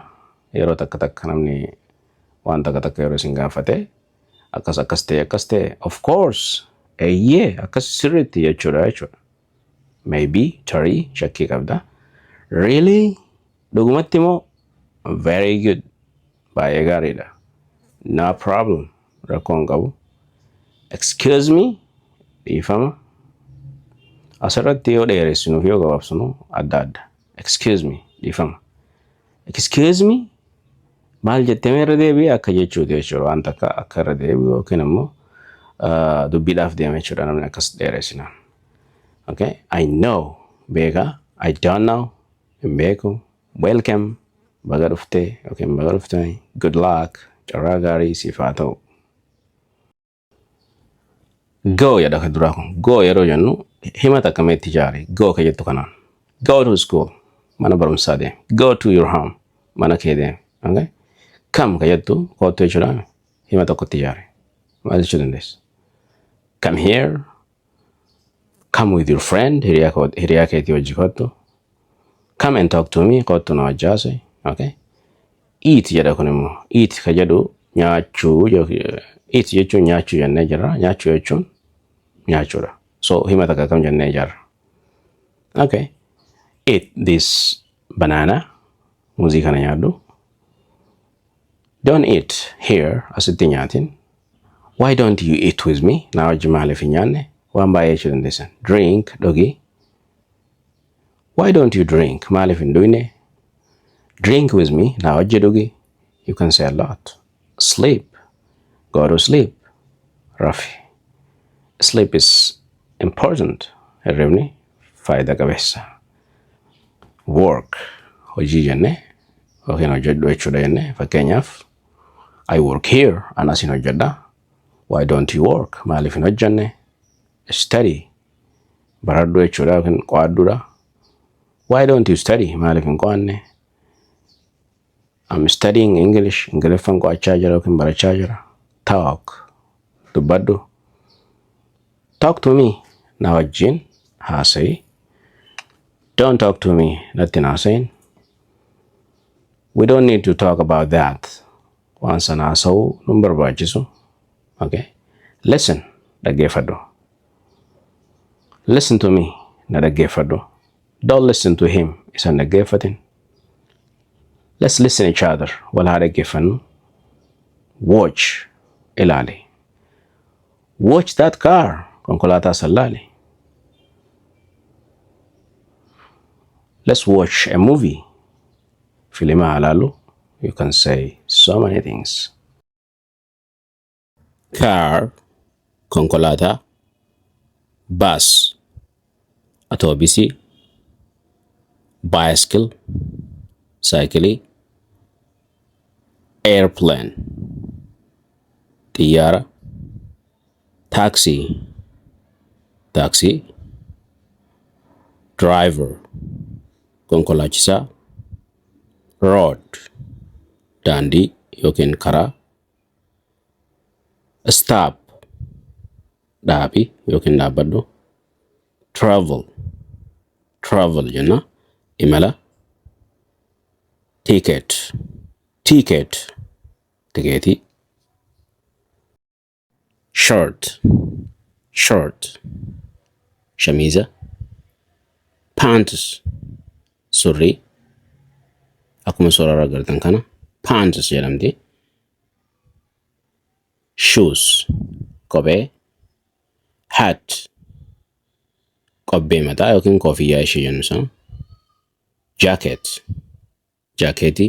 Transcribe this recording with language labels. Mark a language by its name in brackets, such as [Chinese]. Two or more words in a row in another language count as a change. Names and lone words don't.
[Oromo] Yeroo takka takka namni waan takka takka yeroo isin gaafate akkas ta'e [English] of course [Oromo] eeyyee akkas sirriitti jechuudha. Maybe tarii shakkii qabda. Really? Dhugumatti moo? [English] Very good. [Oromo] Baay'ee gaariidha. [English] No problem. [Oromo] Rakkoon qabu. [English] Excuse me? [Oromo] Dhiifama. Asirratti yoo dheeressinuuf yoo gabaabsinu adda adda. [English] Excuse me? Dhiifama. Excuse me? [Oromo] Maal jettee irra deebi'ee akka jechuuti jechuudha. Waan takka akka irra deebi'u yookiin immoo dubbiidhaaf deeme jechuudha namni akkas dheeressina. [English] Okay? I know. Beeka. I don't know. [Oromo] Hin beeku. Welcome. baga dhuftee yookiin baga dhuftanii. [English] Good luck, [Oromo] carraa gaarii siif haa ta'u. Go jedha ka duraa kun. Go yeroo jennu himata akkamitti ijaare. Go ka jettu kanaan. [English] Go to school, [Oromo] mana barumsaa deemi. [English] Go to your home, [Oromo] mana kee deemi. Okay? Come ka jettu kootu jechuudha. Hima tokkotti ijaare. Maal jechuu dandeessa? [English] Come here. Come with your friend. [Oromo] Hiriyaa keetii wajji kottu. [English] Come and talk to me. [Oromo] Kottu na wajjaase. [English] Okay? [Oromo] Eat jedha kun immoo. Eat ka jedhu nyaachuu. Eat jechuun nyaachuu jennee jirra. Nyaachuu jechuun nyaachuudha. So hima takka kam jennee ijaarra. [English] Okay. Eat this banana. [Oromo] Muuzii kana nyaadhu. [English] Don't eat here. [Oromo] Asitti nyaatin. [English] Why don't you eat with me? [Oromo] Na wajji maaliif hin nyaanne? Waan baay'ee jechuu dandeessan. [English] Drink, dhugi. Why don't you drink? [Oromo] Maaliif hin dhuyne? [English] Drink with me. [Oromo] Na wajji dhugi. [English] You can say a lot. Sleep. Go to sleep. Rafi. Sleep is important. [Oromo] Hirribni faayida qabeessa. Work. Hojii jenne. Yookiin hojjedhu jechuudha jenne. Fakkeenyaaf [English] I work here. [Oromo] Anas hin hojjedha. [English] Why don't you work? [Oromo] Maaliif hin hojjenne? Study. Baradhu jechuudha yookiin qo'adhuudha. [English] Why don't you study? [Oromo] Maaliif hin qo'anne? [English] I'm studying English. [Oromo] Ingiliffan qo'achaa jira yookiin barachaa jira. [English] Talk. Dubbadhu. Talk to me. [Oromo] Na wajjin haasa'i. [English] Don't talk to me. [Oromo] Natti haasa'iin. [English] We don't need to talk about that. [Oromo] Waan sana haasa'uu nun barbaachisu. [English] Okay. Listen. Dhaggeeffadhu. Listen to me. [Oromo] Na dhaggeeffadhu. [English] Don't listen to him. [Oromo] Isan dhaggeeffatin. [English] Let's listen each other. [Oromo] Wal haa dhaggeeffannu. [English] Watch. Ilaali. Watch that car. [Oromo] Konkolaataa san ilaali. [English] Let's watch a movie. [Oromo] Filima haa ilaallu. [English] You can say so many things. Car, [Oromo] konkolaataa. [English] Bus, atoobisii. Bicycle, saayikilii. Airplane, xiyyaara. Taxi, taxi. Driver, konkolaachisaa. Road, [Oromo] daandii yookiin karaa. Stop, dhaabi yookiin dhaabbadhu. Travel, travel jenna imala. [English] Ticket, ticket, tikeetii. Shirt, shirt, shamiza. Pants, [Oromo] surrii. Akkuma suuraa agartan kana pants jedhamti. [English] Shoes, kophee. [Oromo] Hat, qobbee mataa yookiin koofiyyaa ishee jennu sana. [English] Jacket, jaakeetii.